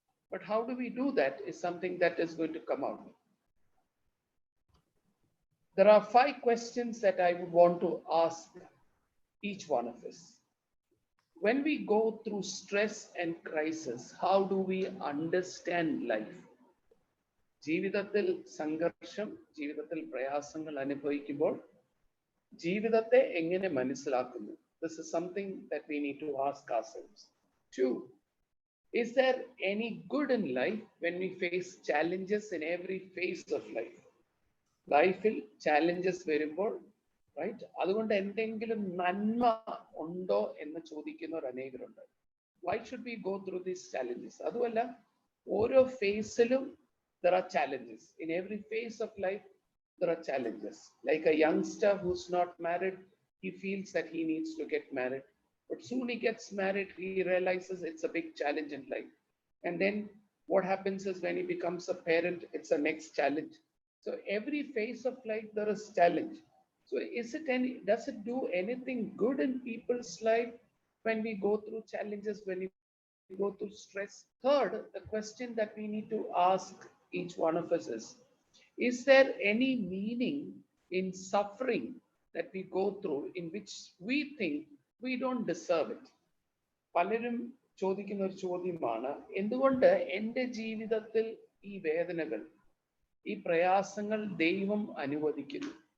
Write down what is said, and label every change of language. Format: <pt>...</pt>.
<en>But how do we do that is something that is going to come out. There are 5 questions that I would want to ask each one of us. When we go through stress and crisis, how do we understand life?</en> <ml>ജീവിതത്തിൽ സംഘർഷം, ജീവിതത്തിൽ പ്രയാസങ്ങൾ അനുഭവിക്കുമ്പോൾ ജീവിതത്തെ എങ്ങനെ മനസ്സിലാക്കുന്നു?</ml> <en>This is something that we need to ask ourselves. 2, is there any good in life when we face challenges in every phase of life?</en> <ml>ലൈഫിൽ challenges വരുമ്പോൾ,</ml> <en>right?</en> <ml>അതുകൊണ്ട് എന്തെങ്കിലും നന്മ ഉണ്ടോ എന്ന് ചോദിക്കുന്നവർ അനേകരുണ്ട്.</ml> <en>Why should we go through these challenges?</en> <ml>അതുമല്ല, ഓരോ ഫേസിലും</ml> <en>there are challenges. In every phase of life, there are challenges. Like a youngster who's not married, he feels that he needs to get married. But soon he gets married, he realizes it's a big challenge in life. And then what happens is when he becomes a parent, it's a next challenge. So every phase of life, there is challenge. So does it do anything good in people's life when we go through challenges, when we go through stress? Third, the question that we need to ask each one of us is there any meaning in suffering that we go through in which we think we don't deserve it?</en> <ml>പലരും ചോദിക്കുന്ന ഒരു ചോദ്യമാണ്, എന്തുകൊണ്ട് എൻ്റെ ജീവിതത്തിൽ ഈ വേദനകൾ, ഈ പ്രയാസങ്ങൾ ദൈവം അനുവദിക്കുന്നു?</ml>